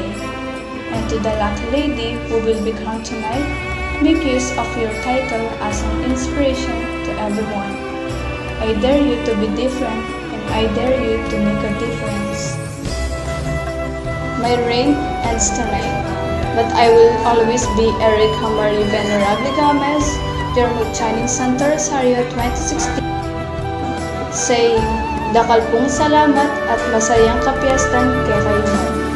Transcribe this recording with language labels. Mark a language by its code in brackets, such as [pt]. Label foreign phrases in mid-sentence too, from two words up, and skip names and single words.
[en] And to the lucky lady who will be crowned tonight, make use of your title as an inspiration to everyone. I dare you to be different, and I dare you to make a difference. My reign ends tonight, but I will always be Erica Marie Venerable Gomez, your Mutya ning Sto.Rosario 2016, saying, [pam] dakal pong salamat at masayang kapiastan kay kayo.